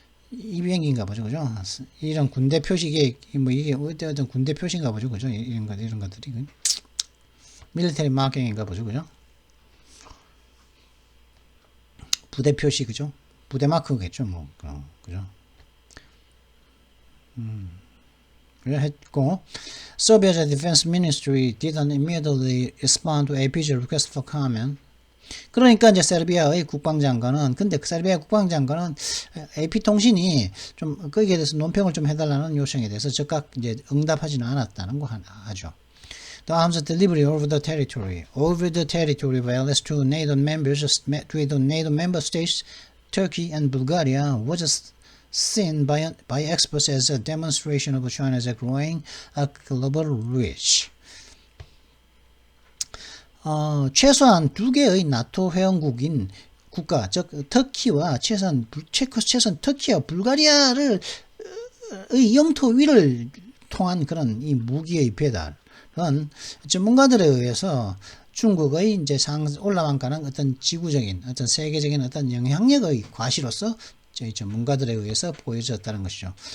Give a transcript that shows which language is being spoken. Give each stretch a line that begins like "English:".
Korean: 이 비행기인가 보죠, 그죠? 이런 군대 표식에 이게 어떤 군대 표시인가 보죠, 그죠? 이런 것들이 밀리터리 마킹인가 보죠, 그죠? 부대 표시, 그죠? 부대 마크겠죠, 뭐, 그죠? 했고,
English: Serbia's defense ministry didn't immediately respond to AP's request for comment.
Korean: 그러니까 이제 세르비아의 국방장관은, 근데 그 세르비아 국방장관은 AP통신이 좀 거기에 대해서 논평을 좀 해달라는 요청에 대해서 즉각 이제 응답하지는 않았다는 거 하죠.
English: The arms delivery over the territory violates to NATO member states, Turkey and Bulgaria was seen by experts as a demonstration of China's growing global reach.
Korean: 최소한 두 개의 나토 회원국인 국가, 즉 터키와 최소한 터키와 불가리아를 의 영토 위를 통한 그런 이 무기의 배달은 전문가들에 의해서 중국의 이제 올라만 가는 어떤 지구적인, 어떤 세계적인 어떤 영향력의 과시로서 저희 전문가들에 의해서 보여졌다는 것이죠.